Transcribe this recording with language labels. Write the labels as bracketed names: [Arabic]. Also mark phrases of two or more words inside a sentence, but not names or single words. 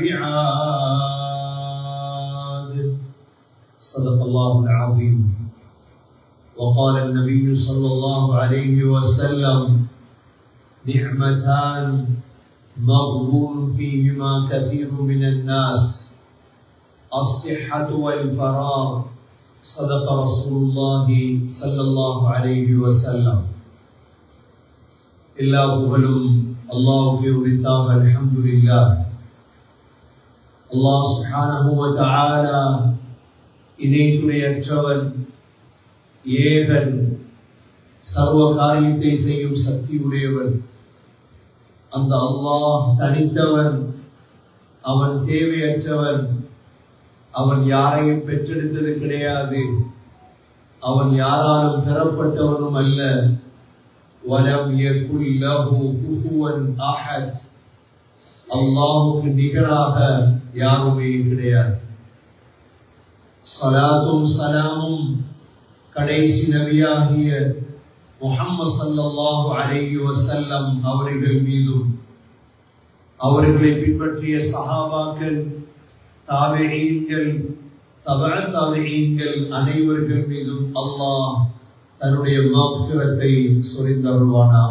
[Arabic] بعاد صدق الله العظيم وقال النبي صلى الله عليه وسلم نعمتان مغبون فيهما كثير من الناس الصحة والفراغ صدق رسول الله صلى الله عليه وسلم [Tamil] எல்லா புகழும் அல்லாஹ்வுக்கே உரித்தாக அல்ஹம்துலில்லாஹ். அல்லாஹ் [Arabic] سبحانه و تعالى [Tamil] இணைத்துணையற்றவன், ஏகன், சர்வ காரியத்தை செய்யும் சக்தி உடையவன். அந்த அல்லாஹ் தனித்தவன், அவன் தேவையற்றவன், அவன் யாரையும் பெற்றெடுத்தது கிடையாது, அவன் யாராலும் பெறப்பட்டவனும் அல்ல. [Arabic] وَلَمْ يَكُنْ لَهُ كُفُوًا أَحَدٌ [Tamil] அல்லாஹ்வுக்கு நிகராக யாருமே கிடையாது. ஸலாத்தும் ஸலாமும் கடைசி நபியாகிய முஹம்மது [Arabic] صلى الله عليه وسلم [Tamil] அவர்கள் மீதும், அவர்களை பின்பற்றிய சஹாபாக்கள், தாபிஈன்கள், தபஅ தாபிஈன்கள் அனைவர்கள் மீதும் அல்லாஹ் தன்னுடைய மக்ஃபிரத்தை சொரிந்தருள்வானாக.